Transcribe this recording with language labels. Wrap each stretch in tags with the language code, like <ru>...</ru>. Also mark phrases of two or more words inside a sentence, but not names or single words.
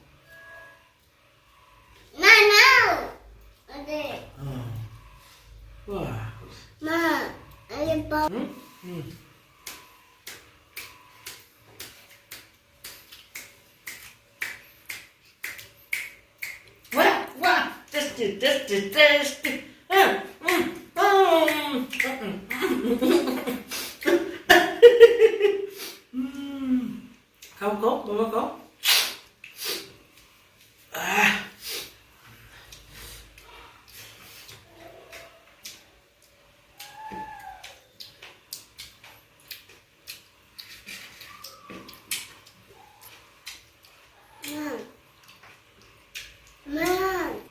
<en>No, no. Ade. Wah.</en> <id>Ma, ada bau. Wah, wah,</id> <en>tasty, tasty, tasty.</en> <vi>Không có, không có. À. Ma. Ma.</vi>